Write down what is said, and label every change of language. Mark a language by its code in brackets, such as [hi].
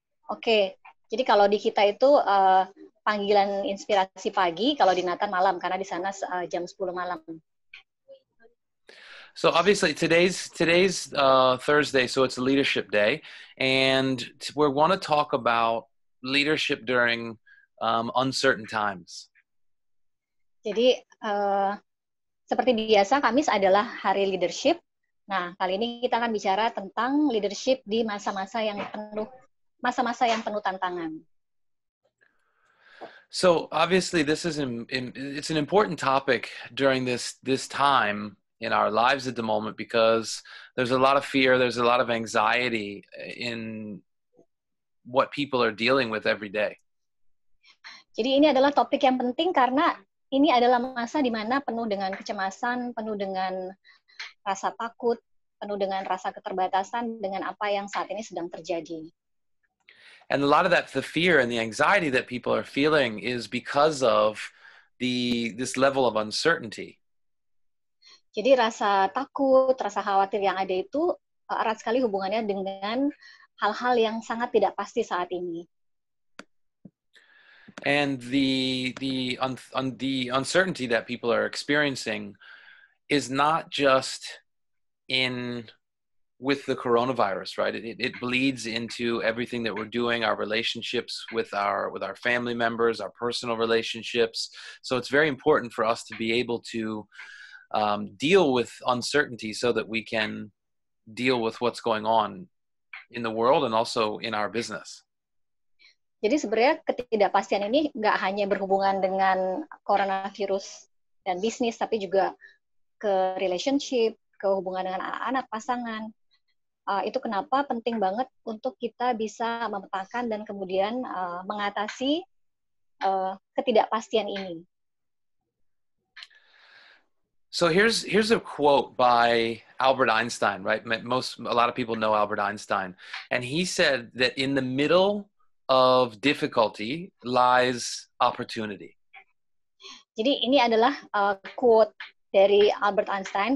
[id] Oke, jadi kalau di kita itu panggilan inspirasi pagi, kalau di Nathan malam, karena di sana jam 10 malam. [en] So obviously today's Thursday, so it's a leadership day, and we want to talk about leadership during uncertain times. [id] Jadi seperti biasa, Kamis adalah hari leadership. Nah, kali ini kita akan bicara tentang leadership di masa-masa yang penuh tantangan. [en] So obviously this is it's an important topic during this time in our lives at the moment, because there's a lot of fear, there's a lot of anxiety in what people are dealing with every day. [id] Jadi ini adalah topik yang penting karena ini adalah masa di mana penuh dengan kecemasan, penuh dengan rasa takut, penuh dengan rasa keterbatasan dengan apa yang saat ini sedang terjadi. [en] And a lot of that, the fear and the anxiety that people are feeling is because of this level of uncertainty. [id] Jadi rasa takut, rasa khawatir yang ada itu erat sekali hubungannya dengan hal-hal yang sangat tidak pasti saat ini. [en] And the uncertainty that people are experiencing is not just with the coronavirus, right? It bleeds into everything that we're doing, our relationships with our family members, our personal relationships. So it's very important for us to be able to deal with uncertainty so that we can deal with what's going on in the world and also in our business. [id] Jadi sebenarnya ketidakpastian ini nggak hanya berhubungan dengan coronavirus dan bisnis, tapi juga ke relationship, ke hubungan dengan anak-anak, pasangan. Itu kenapa penting banget untuk kita bisa memetakan dan kemudian mengatasi ketidakpastian ini. [en] So here's a quote by Albert Einstein, right? A lot of people know Albert Einstein, and he said that in the middle of difficulty lies opportunity. [id] Jadi ini adalah quote dari Albert Einstein.